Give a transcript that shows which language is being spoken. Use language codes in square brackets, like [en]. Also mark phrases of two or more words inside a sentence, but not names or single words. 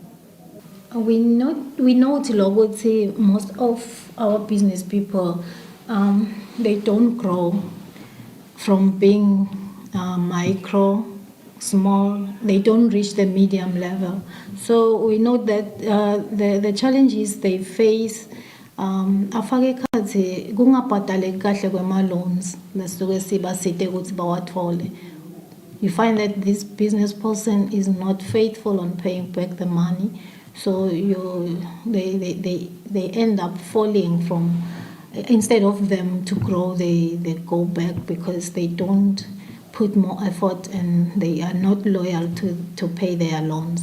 [en] We note ukuthi most of our business people they don't grow from being micro, small, they don't reach the medium level. So we know that the challenges they face [nd] afake khathi kungabhadaleki kahle kwema-loans lesuke sibasite ukuthi bawathole. [en] You find that this business person is not faithful on paying back the money, so they end up falling from, instead of them to grow, they go back because they don't put more effort and they are not loyal to pay their loans.